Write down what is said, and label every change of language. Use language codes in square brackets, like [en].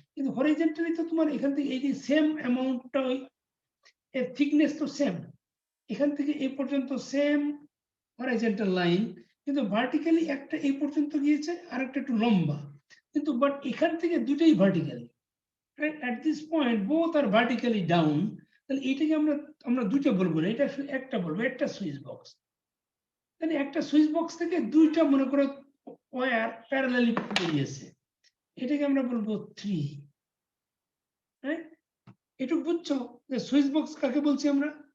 [bn] কিন্তু হরাইজন্টালি তো তোমার এখান থেকে এই যে সেম অ্যামাউন্টটা, এর থিকনেস তো সেম, এখান থেকে এই পর্যন্ত সেম হরাইজন্টাল লাইন, কিন্তু ভার্টিক্যালি একটা এই পর্যন্ত গিয়েছে, আর একটা একটু লম্বা, কিন্তু বাট এখান থেকে দুটোই vertically. [en] At this point both are vertically down। [bn] তাহলে এটাকে আমরা দুটো বলবো না, এটা একটা বলবো, একটা সুইচ বক্স। তাহলে একটা সুইচ বক্স থেকে দুইটা মনে করো ওয়্যার প্যারালালি বেরিয়েছে, এটাকে আমরা বলবো 3। হ্যাঁ, এটুকু বুঝছো যে সুইচ বক্স কাকে বলছি আমরা?